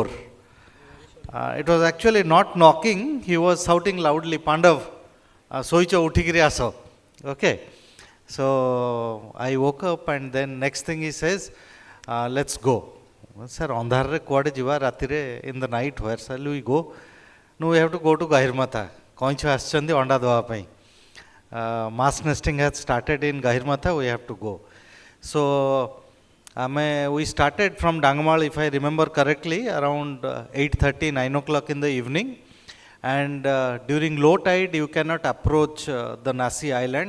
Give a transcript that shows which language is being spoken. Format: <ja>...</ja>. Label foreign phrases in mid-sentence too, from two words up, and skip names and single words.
<en>It was actually not knocking, he was shouting loudly, Pandav,</en> <or>ଶୋଇଛ ଉଠିକରି ଆସ.</or> <en>Okay. So I woke up, and then next thing he says, let's go. Sir,</en> <or>ଅନ୍ଧାରରେ କୁଆଡେ ଯିବା ରାତିରେ</or> <en>in the night, where shall we go? No, we have to go to Gahirmatha.</en> <or>କଇଁଛ ଆସୁଛନ୍ତି ଅଣ୍ଡା ଦେବା ପାଇଁ.</or> <en>Mass nesting has started in Gahirmatha, we have to go. So we started from Dangamal, if I remember correctly, around 8:30, 9 o'clock in the evening. And during low tide, you cannot approach the Nasi island.</en>